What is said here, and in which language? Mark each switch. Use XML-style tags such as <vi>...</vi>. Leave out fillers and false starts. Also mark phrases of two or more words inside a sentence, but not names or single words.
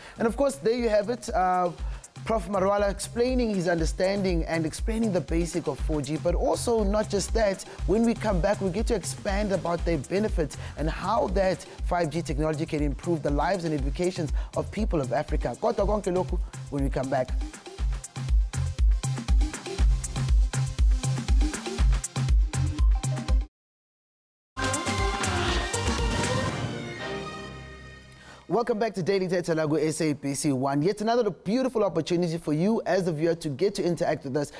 <en>And of course, there you have it. Prof. Marwala explaining his understanding and explaining the basic of 4G, but also not just that, when we come back, we get to expand about their benefits and how that 5G technology can improve the lives and educations of people of Africa.</en> <zu>Kodwa konke lokhu</zu> <en>when we come back. Welcome back to Daily Thetha SABC 1. Yet another beautiful opportunity for you as the viewer to get to interact with us.</en>